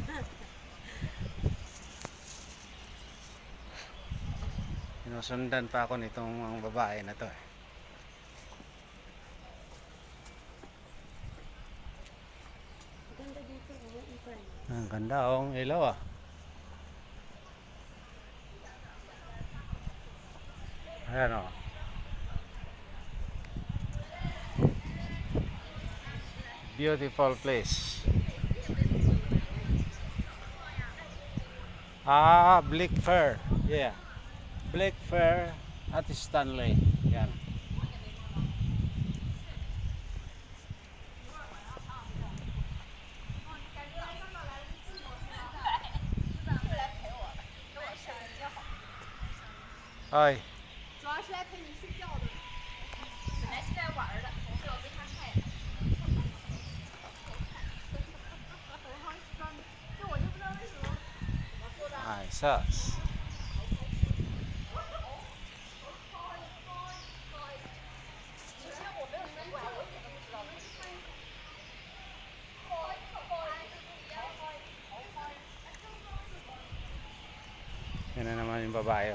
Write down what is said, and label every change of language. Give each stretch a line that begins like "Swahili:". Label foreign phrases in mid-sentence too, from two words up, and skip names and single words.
Filipino: Sinusundan pa ako nitong babae na to. Ganda dito, oh.
English: In fairness.
Filipino: Ang ganda, ang ilaw ah. Ayan o.
English: Beautiful place. Blick Fair. Yeah. Blick Fair at Stanley.
Filipino: Yan. Hi.
Chinese: 主要是来陪你睡觉的，本来是来玩的，我是要跟他晒的。就我就不知道为什么怎么说的。
Filipino: Ay, sus. Yan na naman yung babae.